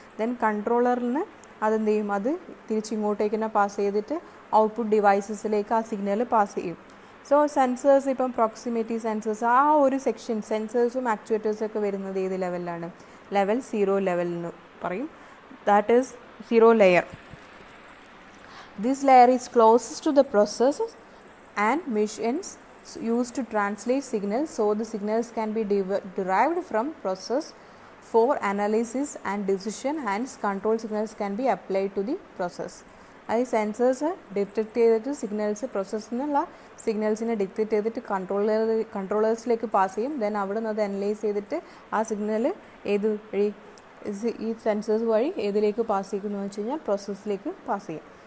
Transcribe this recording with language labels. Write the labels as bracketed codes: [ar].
[ml] Then കൺട്രോളറിന് അതെന്ത് ചെയ്യും? അത് തിരിച്ചിങ്ങോട്ടേക്ക് തന്നെ പാസ് ചെയ്തിട്ട് ഔട്ട്പുട്ട് ഡിവൈസസിലേക്ക് ആ സിഗ്നൽ പാസ് ചെയ്യും. സോ സെൻസേഴ്സ്, ഇപ്പം പ്രോക്സിമിറ്റി സെൻസേഴ്സ്, ആ ഒരു സെക്ഷൻ സെൻസേഴ്സും ആക്ച്വേറ്റേഴ്സും ഒക്കെ വരുന്നത് ഏത് ലെവലിലാണ്? ലെവൽ 0 ലെവൽ എന്ന് പറയും. [en] That is 0 layer. This layer is closest to the process and machines used to translate signals, so the signals can be derived from process for analysis and decision, hence control signals can be applied to the process. [ml] അത് sensors detect ചെയ്തിട്ട് signals പ്രോസസ്സിൽ നിന്നുള്ള സിഗ്നൽസിനെ detect ചെയ്തിട്ട് കൺട്രോളേഴ്സിലേക്ക് pass ചെയ്യും. Then അവിടെ നിന്ന് അത് analyse ചെയ്തിട്ട് ആ സിഗ്നൽ ഏത് വഴി ഈ സെൻസേഴ്സ് വഴി ഏതിലേക്ക് പാസ് ചെയ്യുന്നു വെച്ച് കഴിഞ്ഞാൽ പ്രോസസ്സിലേക്ക് പാസ് ചെയ്യും.